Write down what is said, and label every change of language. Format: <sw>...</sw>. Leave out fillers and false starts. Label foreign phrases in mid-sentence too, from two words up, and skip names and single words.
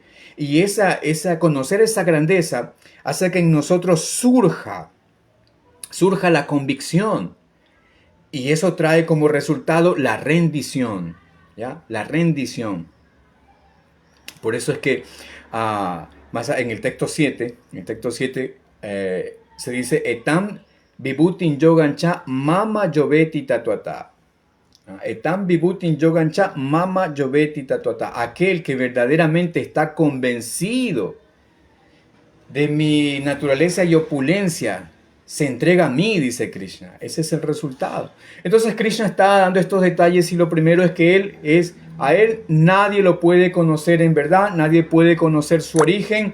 <es>Y conocer esa grandeza hace que en nosotros surja la convicción. Y eso trae como resultado la rendición, ¿ya? La rendición. Por eso es que más en el texto 7, se dice</es> <sa>एतां विभूतिं योगं च मम यो वेत्ति तत्त्वतः. एतां विभूतिं योगं च मम यो वेत्ति तत्त्वतः.</sa> <es>Aquel que verdaderamente está convencido de mi naturaleza y opulencia se entrega a mí, dice Krishna. Ese es el resultado. Entonces Krishna está dando estos detalles y lo primero es que a él nadie lo puede conocer en verdad, nadie puede conocer su origen.</es>